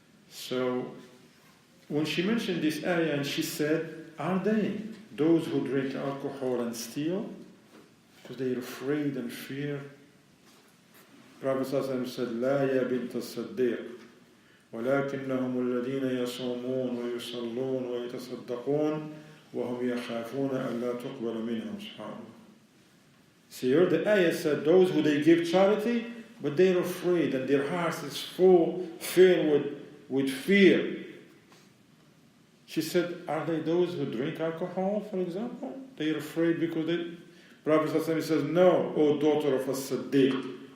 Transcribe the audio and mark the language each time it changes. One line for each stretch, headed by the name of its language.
English: So, when she mentioned this ayah and she said, are they those who drink alcohol and steal? Because they are afraid and fear. Prophet ﷺ said,
Arabic: لا يا بنت الصديق ولكنهم الذين يصومون ويصلون ويتصدقون وهم يخافون أن لا تقبل منهم سبحان الله.
English: See here the ayah said those who they give charity but they are afraid and their hearts is filled with fear. She said, are they those who drink alcohol, for example? They are afraid because they... Prophet ﷺ says, no, O daughter of a-Siddiq.